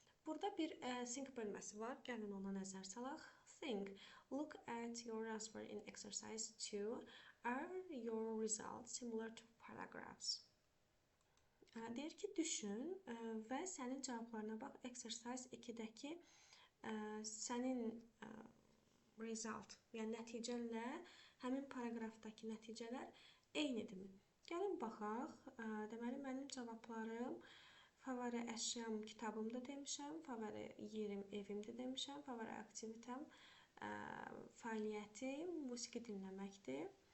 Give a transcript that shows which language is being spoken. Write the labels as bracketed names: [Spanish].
[Azerbaijani] Burada bir think bölməsi var. Gəlin ona nəzər salaq. Think. [English] Look at your answer in exercise 2. Are your results similar to paragraphs? [Azerbaijani] Deyir ki, düşün və sənin cavablarına bax. Exercise 2-dəki sənin result, yəni nəticənlə həmin paragrafdakı nəticələr eynidirmi? Gəlin baxaq. Deməli, mənim cavablarım favori əşyam kitabımda demişəm, favori yerim evimdə demişəm, favori aktivitəm fəaliyyətim musiqi dinləməkdir.